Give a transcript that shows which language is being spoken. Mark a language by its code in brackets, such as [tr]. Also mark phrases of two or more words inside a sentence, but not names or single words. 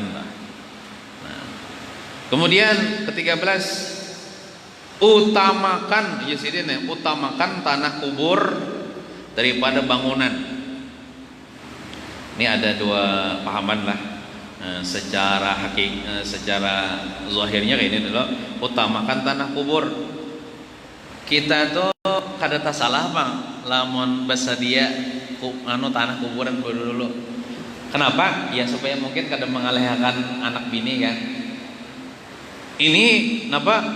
[id] Nah, kemudian ke-13, utamakan utamakan tanah kubur daripada bangunan. Ini ada dua pahaman lah, secara secara zahirnya kayak ini dulu. Utamakan tanah kubur. [bjn] Kita tuh kada salah bang, lamun basadia tanah kuburan dulu. [id] Kenapa? [bjn] Ya supaya mungkin kada mengalihkan anak bini kan. [id] Ini kenapa?